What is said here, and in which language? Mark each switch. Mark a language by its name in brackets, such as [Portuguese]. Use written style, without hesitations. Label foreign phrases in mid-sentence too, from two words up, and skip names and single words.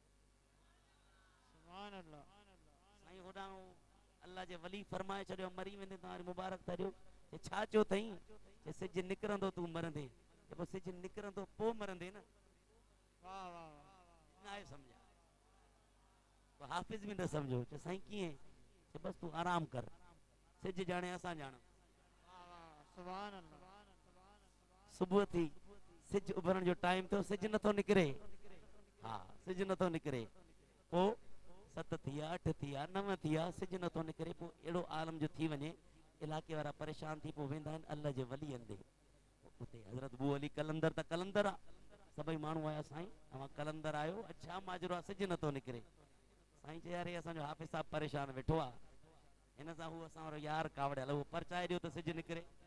[Sindhi] सुभान अल्लाह साईं होॾां अल्लाह जे वली फरमाए छॾियो मरी वेंदे तव्हां मुबारक था ॾियो छा चयो अथई सिज निकिरंदो तूं मरंदे पोइ सिज निकिरंदो पोइ मरंदे न वाह वाह न आहे सम्झा तो हाफ़िज़ भी न समझो साईं कीअं बस तू आराम कर सिज जाने असां ॼाण सुभान अल्लाह सुबुह थी सिज उभरण जो टाइम तो सिज नथो निकिरे हाँ सिज नथो निकिरे पोइ 7 थिया 8 थिया 9 थिया सिज नथो निकिरे पोइ अहिड़ो आलम जो थी वञे इलाइक़े वारा परेशान थी पोइ वेंदा आहिनि अल्लाह जे वलीअनि ॾे उते हज़रत बू अली कलंदर त कलंदर आहे सभई माण्हू आया साईं तव्हां कलंदर आयो अच्छा माजरो आहे सिज नथो निकिरे साईं चए यार असांजो हाफ़िज़ साहब परेशान वेठो आहे हिन सां हू असां वारो यार कावड़ियल उहो परचाए ॾियो त सिज निकिरे